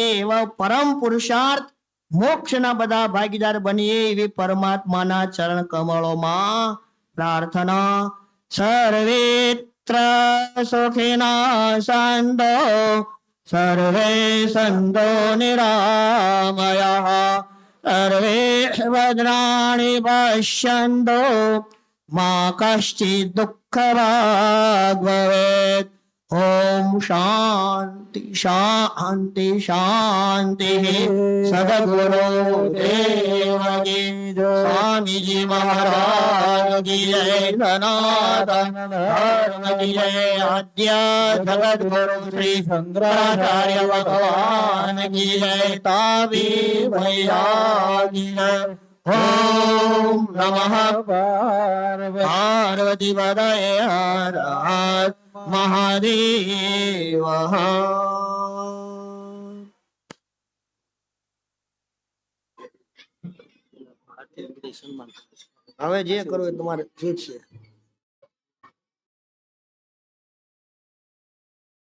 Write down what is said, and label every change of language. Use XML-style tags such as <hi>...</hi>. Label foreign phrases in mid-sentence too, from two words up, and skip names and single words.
<gu>એવા પરમ પુરુષાર્થ મોક્ષના બધા ભાગીદાર બનીએ એવી પરમાત્માના ચરણ કમળોમાં પ્રાર્થના.</gu> <sa>સર્વેત્ર સુખિના સંતો, સર્વે સંતો નિરામયઃ, સર્વે ભદ્રાણि પશ્યન્તુ, मा कश्चित् दुःखभाग् भवेत्. ओम शांति शांति शांति.</sa> <hi>सद्गुरु देव की स्वामी जी महाराज की जय, सनातन धर्म की जय, आद्य जगत गुरु श्री शंकराचार्य भगवान की जय, तावी भैया की जय.</hi> <sa>ओम नमः पार्वती पदये हर हर महादेव.</sa> <gu>હવે જે કરવું એ તમારે ઠીક છે.</gu>